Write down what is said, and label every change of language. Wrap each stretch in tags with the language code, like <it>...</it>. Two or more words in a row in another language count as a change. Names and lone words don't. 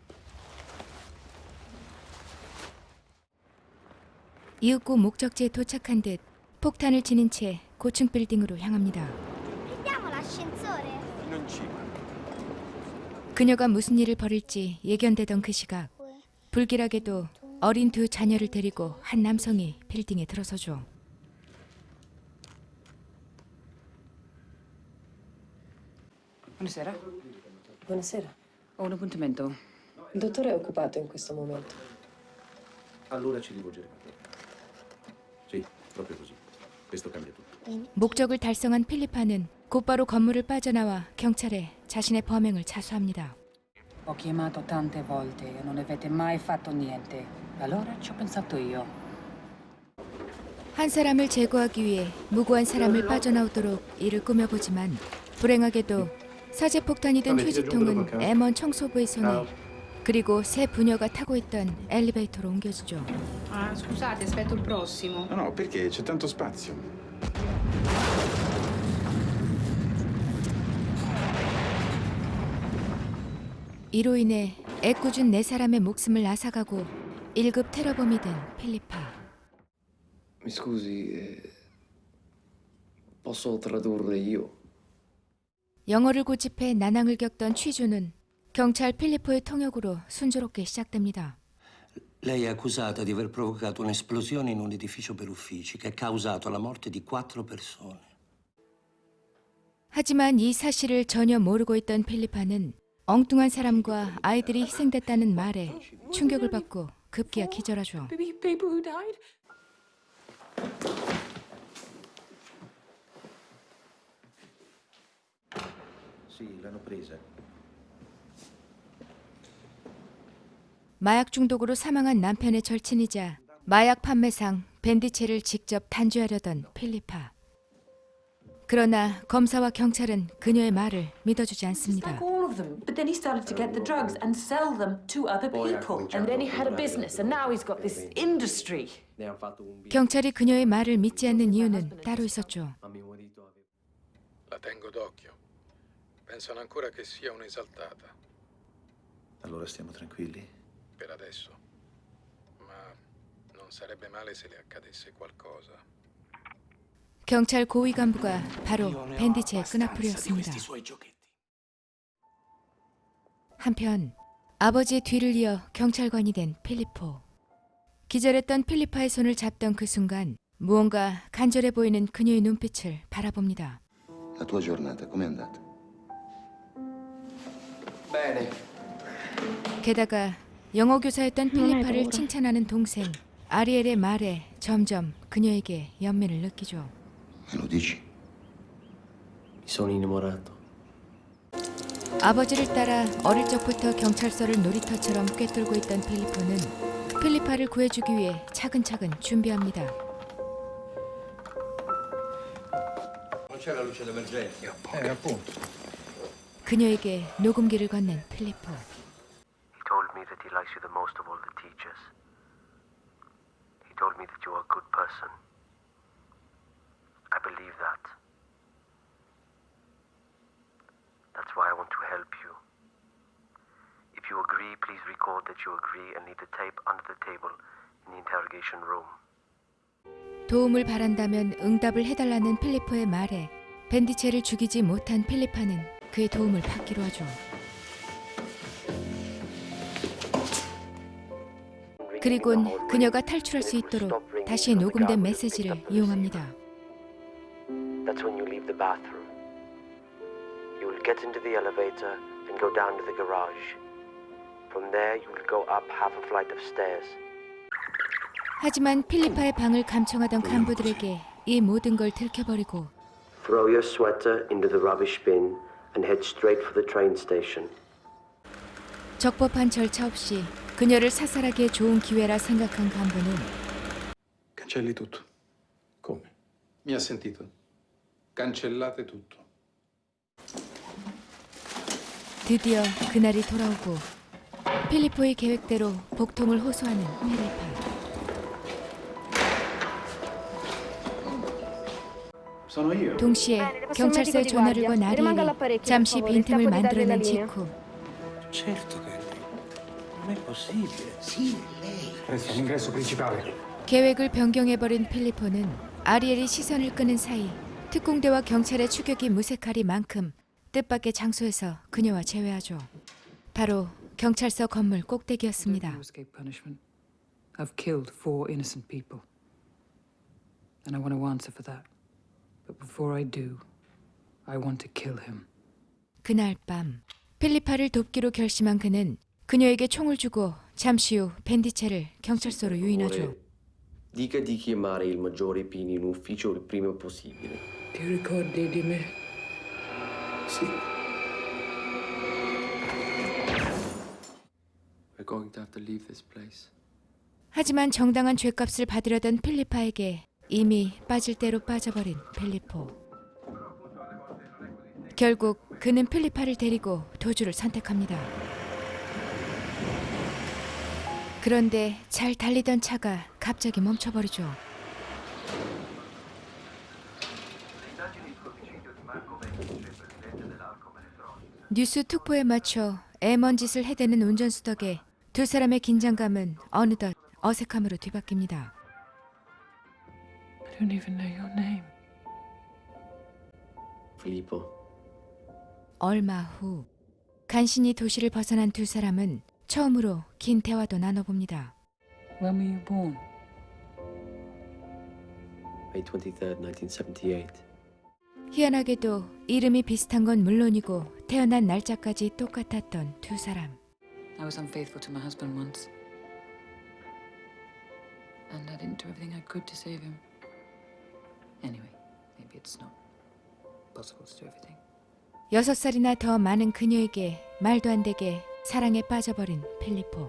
<ko>이윽고 목적지에 도착한 듯 폭탄을 지닌 채 고층 빌딩으로 향합니다. 그녀가 무슨 일을 벌일지 예견되던 그 시각, 불길하게도 어린 두 자녀를 데리고 한 남성이 빌딩에 들어서죠.</ko> <it>Buonasera. Buonasera. Ho un appuntamento. Il dottore è occupato in questo momento. Allora ci rivolgeremo a te. Sì, proprio così. Questo cambia tutto.</it> <ko>목적을 달성한 필리파는 곧바로 건물을 빠져나와 경찰에 자신의 범행을 자수합니다.</ko> <it>Ho chiamato tante volte e non avete mai fatto niente. Allora ci ho pensato io.</it> <ko>한 사람을 제거하기 위해 무고한 사람을 빠져나오도록 일을 꾸며보지만 불행하게도 사제폭탄이 든 휴지통은 M1 청소부의 손에 그리고 새 부녀가 타고 있던 엘리베이터로 옮겨지죠.</ko> <it>Ah, scusate, aspetto il prossimo. No, no, perché c'è tanto spazio.</it> <ko>이로 인해 애꿎은 네 사람의 목숨을 앗아가고 1급 테러범이 된 필리파.</ko> <it>Mi scusi, posso tradurre io?</it> <ko>영어를 고집해 난항을 겪던 취조는 경찰 필리포의 통역으로 순조롭게 시작됩니다.</ko> <it>Lei è accusata di aver provocato un'esplosione in un edificio per uffici che ha causato la morte di 4 persone.</it> <ko>하지만 이 사실을 전혀 모르고 있던 필리파는 엉뚱한 사람과 아이들이 희생됐다는 말에 충격을 받고 급기야 기절하죠.</ko> <en>People who died?</en> <it>Sì, l'hanno presa.</it> <ko>마약 중독으로 사망한 남편의 절친이자 마약 판매상 밴디체를 직접 단죄하려던 필리파. 그러나 검사와 경찰은 그녀의 말을 믿어주지 않습니다.</ko> <en>All of them. But then he started to get the drugs and sell them to other people. And then he had a business, and now he's got this industry.</en> <it>Ne hanno fatto un</it> <ko>경찰이 그녀의 말을 믿지 않는 이유는 따로 있었죠.</ko> <it>ma mio marito aveva... La tengo d'occhio. Pensano ancora che sia un'esaltata. Allora stiamo tranquilli? Per adesso. Ma non sarebbe male se le accadesse qualcosa.</it> <ko>경찰 고위 간부가 바로 밴디체의 끈앞풀이었습니다. 한편 아버지의 뒤를 이어 경찰관이 된 필리포. 기절했던 필리파의 손을 잡던 그 순간 무언가 간절해 보이는 그녀의 눈빛을 바라봅니다.</ko> <it>La tua giornata com'è andata? Bene.</it> <ko>게다가 영어 교사였던 필리파를 칭찬하는 동생 아리엘의 말에 점점 그녀에게 연민을 느끼죠.</ko> <it>Me lo dici? Mi sono innamorato.</it> <ko>아버지를 따라 어릴 적부터 경찰서를 놀이터처럼 꿰뚫고 있던 필리포는 필리파를 구해주기 위해 차근차근 준비합니다.</ko> <it>Non c'è la luce d'emergenza. Appunto.</it> <ko>그녀에게 녹음기를 건넨 필리포.</ko> <en>He told me that he likes you the most of all the teachers. He told me that you are a good person. I believe that. That's why I want to help you. If you agree, please record that you agree and leave the tape under the table in the interrogation room.</en> <ko>도움을 바란다면 응답을 해달라는 필리포의 말에 밴디체를 죽이지 못한 필리파는 그의 도움을 받기로 하죠. 그리곤 그녀가 탈출할 수 있도록 다시 녹음된 메시지를 이용합니다.</ko> <en>That's when you leave the bathroom. You will get into the elevator and go down to the garage. From there, you will go up half a flight of stairs.</en> <ko>하지만 필리파의 방을 감청하던 간부들에게 이 모든 걸 들켜버리고</ko> <en>Throw your sweater into the rubbish bin and head straight for the train station.</en> <ko>적법한 절차 없이 그녀를 사살하기에 좋은 기회라 생각한 간부는</ko> <it>Cancelli tutto. Come? Mi ha sentito? Cancellate tutto.</it> <ko>드디어 그날이 돌아오고 필리포의 계획대로 복통을 호소하는 필리파.</ko> <it>Sono io.</it> <ko>동시에 경찰서에 전화를 건 아리엘이 잠시 빈틈을 만들어낸 직후</ko> <it>Certo che è lei. Non è possibile. Sì, è lei. Presso l'ingresso principale.</it> <ko>계획을 변경해버린 필리포는 아리엘이 시선을 끄는 사이 특공대와 경찰의 추격이 무색할 만큼 뜻밖의 장소에서 그녀와 재회하죠. 바로 경찰서 건물</ko> <en>I</en> <ko>꼭대기였습니다.</ko> <en>don't escape punishment. I've killed 4 innocent people. And I want to answer for that. But before I do, I want to kill him.</en> <ko>그날 밤 필리파를 돕기로 결심한 그는 그녀에게 총을 주고 잠시 후 밴디체를 경찰서로 유인하죠.</ko> <it>Dica di chiamare il maggiore Pini in ufficio il prima possibile. Ti ricordi di me? Sì.</it> <en>We're going to have to leave this place.</en> <ko>하지만 정당한 죗값을 받으려던 필리파에게 이미 빠질 대로 빠져버린 필리포. 결국 그는 필리파를 데리고 도주를 선택합니다. 그런데 잘 달리던 차가 갑자기 멈춰버리죠. 뉴스 특보에 맞춰 애먼 짓을 해대는 운전수 덕에 두 사람의 긴장감은 어느덧 어색함으로 뒤바뀝니다.</ko> <en>I don't even know your name. Filippo.</en> <ko>얼마 후 간신히 도시를 벗어난 두 사람은 처음으로 긴 대화도 나눠봅니다.</ko> <en>When were you born? May 23rd, 1978.</en> <ko>희한하게도 이름이 비슷한 건 물론이고 태어난 날짜까지 똑같았던 두 사람.</ko> <en>I was unfaithful to my husband once. And I didn't do everything I could to save him. Anyway, maybe it's not possible to do everything.</en> <ko>6살이나 더 많은 그녀에게 말도 안 되게 사랑에 빠져버린 필리포.</ko>